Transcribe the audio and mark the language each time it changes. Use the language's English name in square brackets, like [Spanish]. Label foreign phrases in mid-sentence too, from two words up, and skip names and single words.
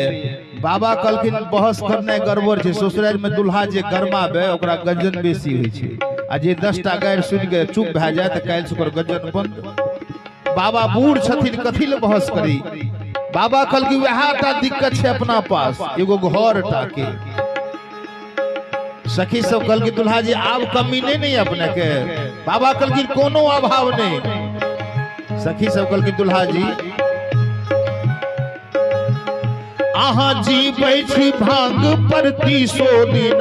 [Maithili] बाबा कल की बहस करने गड़बड़ है। ससुराल में दुल्हा जे गरमाबे ओकरा गजन बेसी होइ छै, आ जे 10टा गारि सुन के चुप भए जाए तो काल्हि से ओकर गजन बंद। बाबा बूढ़ छथिन, कथी ले बहस करी। बाबा कल की वह टा दिक्कत है अपना पास, एगो घर टा के। सखी सब कल की दुल्हा जी आब कमी नहीं अपने के। बाबा कल की कोनो अभाव नहीं। सखी सब कल की दुल्हा जी आहा जी बैठी भांग परती सो दीना।